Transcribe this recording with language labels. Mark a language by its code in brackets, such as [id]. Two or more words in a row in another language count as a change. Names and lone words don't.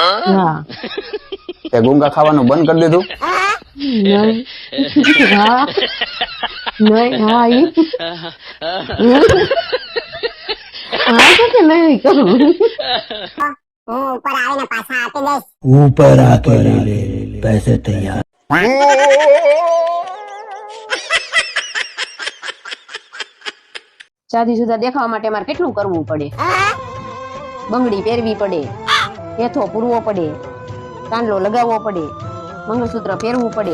[gu] હા. તે ગુંગા ખાવાનું બંધ કરી દીધું? નહીં. હા નહીં. હા હા તો કે નહીં કરું. હું ઉપર આવીને પાછા આપી દઈશ. [hi] ऊपर आके ले ले पैसे तैयार। [gu] શાદીશુદા દેખાવા માટે મારે કેટલું કરવું પડે? બંગડી પહેરવી પડે, હેથો પૂરવો પડે, કાંડલો લગાવવો પડે, મંગળસૂત્ર પહેરવું પડે.